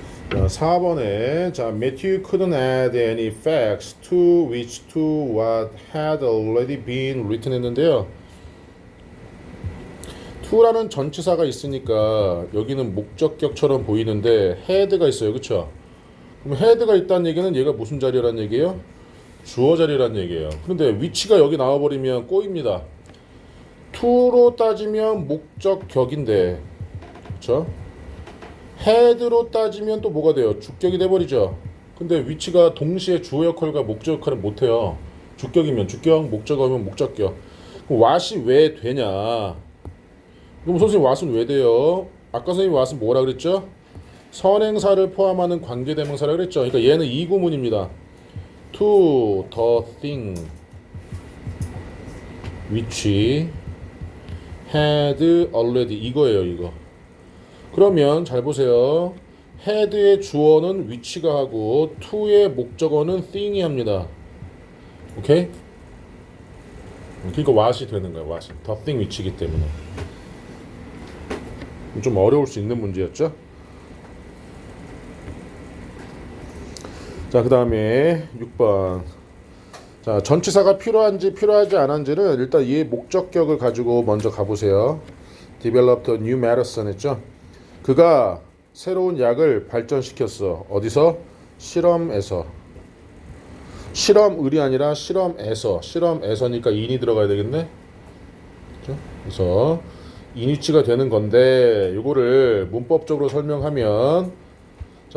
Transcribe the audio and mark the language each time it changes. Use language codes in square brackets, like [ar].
[en] 자, [ko] 4번에 [en] 자, Matthew couldn't add any facts to what had already been written [ko] 했는데요. to라는 전치사가 있으니까 여기는 목적격처럼 보이는데 had가 있어요. 그쵸? 그럼 had가 있다는 얘기는 얘가 무슨 자리라는 얘기예요? 주어 자리라는 얘기예요. 그런데 which가 여기 나와버리면 꼬입니다. to로 따지면 목적격인데, 그쵸? had로 따지면 또 뭐가 돼요? 주격이 돼버리죠. 근데 which가 동시에 주어 역할과 목적 역할을 못해요. 주격이면 주격, 목적어면 목적격. 그럼 what이 왜 되냐? 그럼 선생님 what은 왜 돼요? 아까 선생님 what은 뭐라 그랬죠? 선행사를 포함하는 관계대명사라 그랬죠. 그러니까 얘는 이 구문입니다. [en] to the thing which had already [ko] 이거예요. 이거. 그러면 잘 보세요. had의 주어는 which가 하고 to의 목적어는 thing이 합니다. 오케이? 그러니까 what이 되는 거예요. what이. the thing which이기 때문에. 좀 어려울 수 있는 문제였죠. 자, 그 다음에 6번. 자, 전치사가 필요한지 필요하지 않은지는 일단 이 목적격을 가지고 먼저 가보세요. [en] Developed a new medicine [ko] 했죠. 그가 새로운 약을 발전시켰어. 어디서? 실험에서. 실험을이 아니라 실험에서니까 in이 들어가야 되겠네. 그렇죠? 그래서 인위치가 되는 건데 이거를 문법적으로 설명하면, 자,